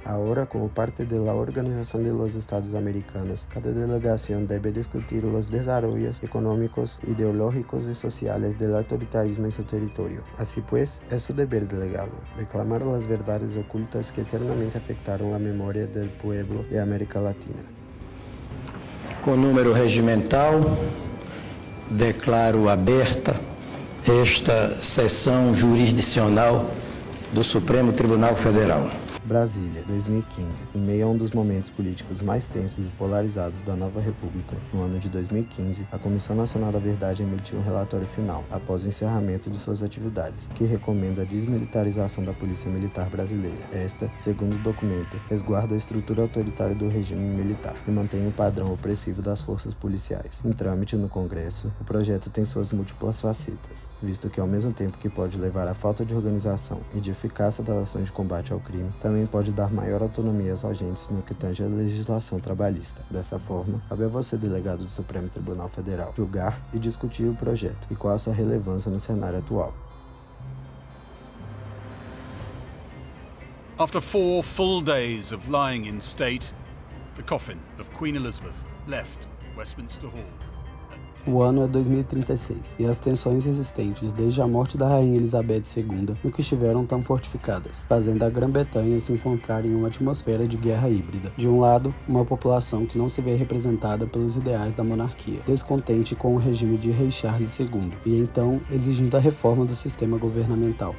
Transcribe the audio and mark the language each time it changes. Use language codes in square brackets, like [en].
[es] Ahora, como parte de la Organización de los Estados Americanos, cada delegación debe discutir los desarrollos económicos, ideológicos y sociales del autoritarismo en su territorio. Así pues, es su deber delegado, reclamar las verdades ocultas que eternamente afectaron la memoria del pueblo de América Latina. [pt] Com número regimental, declaro aberta esta sessão jurisdicional do Supremo Tribunal Federal. Brasília, 2015. Em meio a um dos momentos políticos mais tensos e polarizados da nova república, no ano de 2015, a Comissão Nacional da Verdade emitiu um relatório final, após o encerramento de suas atividades, que recomenda a desmilitarização da Polícia Militar Brasileira. Esta, segundo o documento, resguarda a estrutura autoritária do regime militar e mantém o padrão opressivo das forças policiais. Em trâmite no Congresso, o projeto tem suas múltiplas facetas, visto que ao mesmo tempo que pode levar à falta de organização e de eficácia das ações de combate ao crime, também pode dar maior autonomia aos agentes no que tange à legislação trabalhista. Dessa forma, cabe a você, delegado do Supremo Tribunal Federal, julgar e discutir o projeto e qual a sua relevância no cenário atual. [en] After 4 full days of lying in state, the coffin of Queen Elizabeth left Westminster Hall at [pt] O ano é 2036 e as tensões existentes desde a morte da Rainha Elizabeth II nunca estiveram tão fortificadas, fazendo a Grã-Bretanha se encontrar em uma atmosfera de guerra híbrida. De um lado, uma população que não se vê representada pelos ideais da monarquia, descontente com o regime de Rei Charles II, e então exigindo a reforma do sistema governamental.